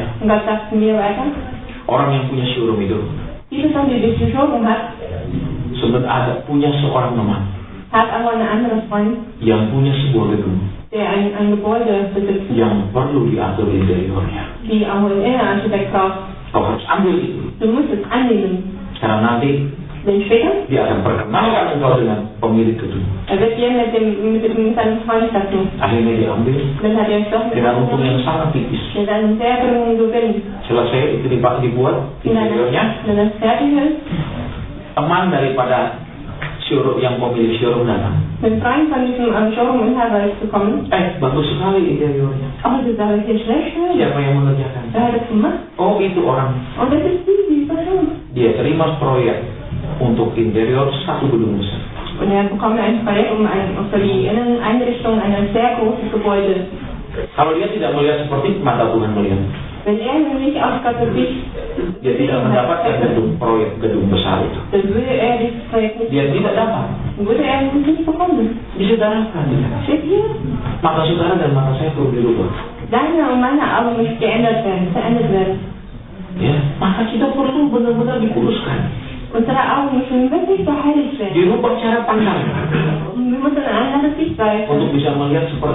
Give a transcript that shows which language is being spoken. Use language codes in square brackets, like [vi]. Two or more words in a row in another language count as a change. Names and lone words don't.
[de] Und Gott sagt mir weiter, [id] orang yang punya showroom itu [de] die Person, die die Showroom hat, [id] sebenarnya punya seorang teman [de] hat aber eine andere Freund, [id] yang punya sebuah gedung [de] der ein Gebäude besitzt, [id] yang perlu diatur interiornya. [de] die auch einen Innenarchitekt braucht. [id] Kau harus ambil itu. [de] Du musst es annehmen. [id] Karena nanti [de] Denn später, [id] dia akan perkenalkan engkau dengan pemilik gedung. [de] wird dir mit seinem Freund dazu. [id] Akhirnya dia ambil [de] Dann hat er es doch mit [id] dengan untung yang sangat tipis. [de] mit einem sehr geringen Gewinn. [id] Selesai itu dibuat interiornya, [de] Wenn das fertig ist, [id] teman daripada showroom yang pemilik showroom datang. [de] mit Freund von diesem Showroom-Inhaber zu kommen. [id] Bagus sekali interiornya. [de] Oh, das ist aber hier schlecht. [id] Siapa yang mengerjakan? [de] Wer hat das gemacht? [id] Oh, itu orang. [de] Oh, das ist die Person. [id] Dia terima proyek untuk interior satu gedung besar. [de] Und er bekommt ein Projekt für die Inneneinrichtung eines sehr großen Gebäudes. [id] Kalau dia tidak melihat seperti mata Tuhan melihat, [de] Wenn er nämlich aus Gottes Sicht [id] dia tidak mendapatkan gedung besar itu. [de] dann würde er dieses Projekt nicht [id] Dia tidak dapat. [de] würde er nicht bekommen. [id] Disaudarakan. [de] Steht hier. [id] Mata saudara dan mata saya perlu dirubah. [de] Deine und meine Augen müssen verändert werden. [id] Ya, maka kita perlu benar-benar dikuduskan. [de] Unsere Augen müssen wirklich geheiligt werden. [id] Dirubah cara pandang [de] Und wir müssen eine andere Sichtweise [id] untuk bisa melihat seperti